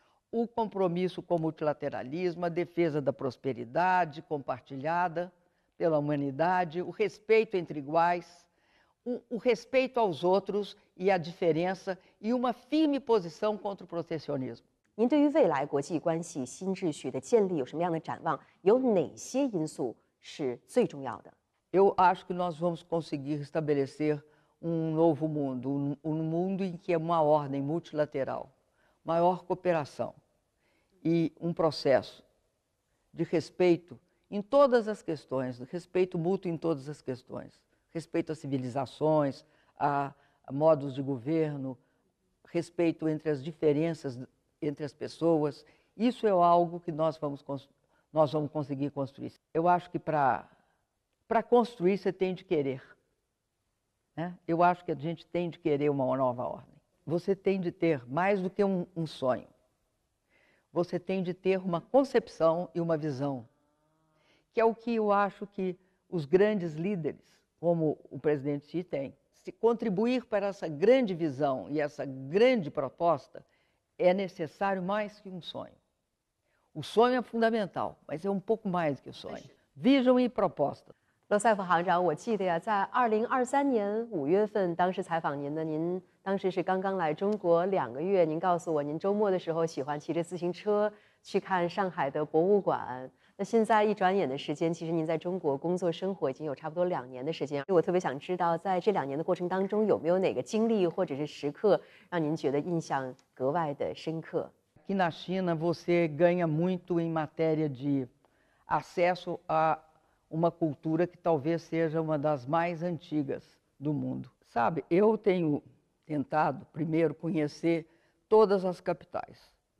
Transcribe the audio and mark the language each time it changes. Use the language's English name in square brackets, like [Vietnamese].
[Portuguese] O compromisso com o multilateralismo, a defesa da prosperidade compartilhada pela humanidade, o respeito entre iguais, o respeito aos outros e a diferença e uma firme posição contra o protecionismo. [Chinese] 您对于未来国际关系新秩序的建立有什么样的展望？有哪些因素是最重要的？ [Portuguese] Eu acho que nós vamos conseguir estabelecer novo mundo, mundo em que é uma ordem multilateral, maior cooperação e processo de respeito em todas as questões, respeito mútuo em todas as questões, respeito às civilizações, a modos de governo, respeito entre as diferenças entre as pessoas. Isso é algo que nós vamos conseguir construir. Eu acho que para construir você tem de querer. Né? Eu acho que a gente tem de querer uma nova ordem. Você tem de ter mais do que um sonho. Você tem de ter uma concepção e uma visão, que é o que eu acho que os grandes líderes, como o presidente Xi, têm. Se contribuir para essa grande visão e essa grande proposta, é necessário mais que um sonho. O sonho é fundamental, mas é pouco mais que o sonho. Vision e proposta. [Chinese] 罗塞夫行长，我记得呀，在2023年5月份，当时采访您的，您当时是刚刚来中国2个月。您告诉我，您周末的时候喜欢骑着自行车去看上海的博物馆。那现在一转眼的时间，其实您在中国工作生活已经有差不多2年的时间。我特别想知道，在这2年的过程当中，有没有哪个经历或者是时刻让您觉得印象格外的深刻？ [Portuguese] Aqui na China, você ganha muito em matéria de acesso a uma cultura que talvez seja uma das mais antigas do mundo. Sabe, eu tenho tentado, primeiro, conhecer todas as capitais.